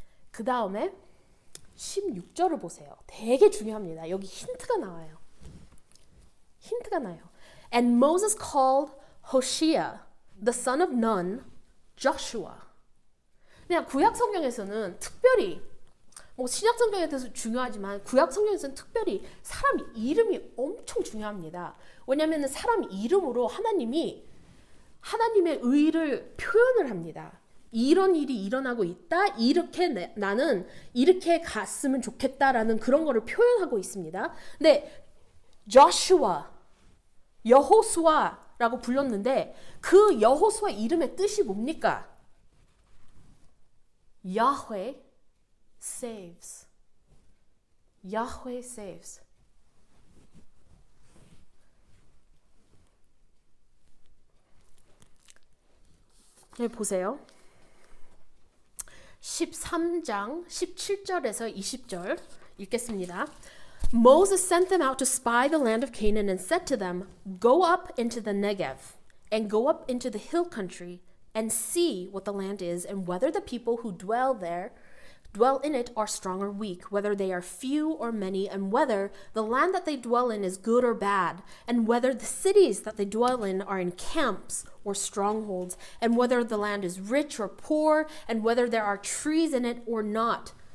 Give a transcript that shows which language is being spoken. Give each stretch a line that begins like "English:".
Korean: 그 다음에 16절을 보세요. 되게 중요합니다. 여기 힌트가 나와요. 힌트가 나요.
English: And Moses called Hoshea, the son of Nun, Joshua.
Korean: 그냥 구약 성경에서는 특별히 뭐 신약 성경에 대해서 중요하지만 구약 성경에서는 특별히 사람 이름이 엄청 중요합니다. 왜냐하면 사람 이름으로 하나님이 하나님의 의를 표현을 합니다. 이런 일이 일어나고 있다. 이렇게 나는 이렇게 갔으면 좋겠다라는 그런 거를 표현하고 있습니다. 근데 Joshua, 여호수아 라고 불렀는데 그 여호수아 이름의 뜻이 뭡니까?
English: Yahweh saves. Yahweh saves.
Korean: 네, 보세요. 13장 17절에서 20절 읽겠습니다.
English: Moses sent them out to spy the land of Canaan and said to them, Go up into the Negev and go up into the hill country and see what the land is and whether the people who dwell in it are strong or weak, whether they are few or many, and whether the land that they dwell in is good or bad, and whether the cities that they dwell in are in camps or strongholds, and whether the land is rich or poor, and whether there are trees in it or not.